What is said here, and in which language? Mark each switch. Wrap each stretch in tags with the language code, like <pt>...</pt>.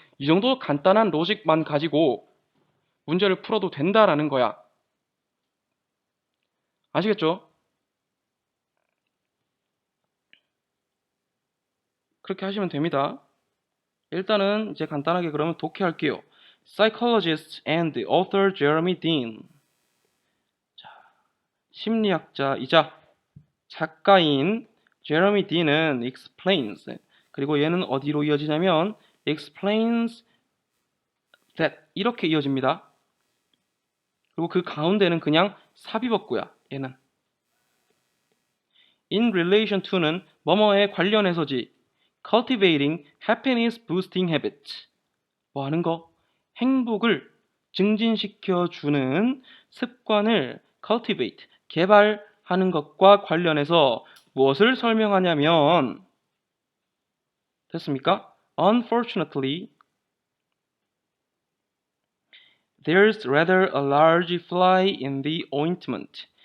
<ko>이 정도 간단한 로직만 가지고 문제를 풀어도 된다라는 거야. 아시겠죠? 그렇게 하시면 됩니다. 일단은 이제 간단하게 그러면 독해할게요.</ko> <en>Psychologist and author Jeremy Dean.</en> <ko>자, 심리학자이자 작가인 제러미 딘은 explains. 그리고 얘는 어디로 이어지냐면 explains that 이렇게 이어집니다. 그리고 그 가운데는 그냥 삽입었고요. 얘는 in relation to는 뭐뭐에 관련해서지.</ko> <en>cultivating happiness boosting habits.</en> <ko>뭐 하는 거? 행복을 증진시켜 주는 습관을 cultivate, 개발하는 것과 관련해서 무엇을 설명하냐면 됐습니까?</ko> <en>Unfortunately, there's rather a large fly in the ointment.</en>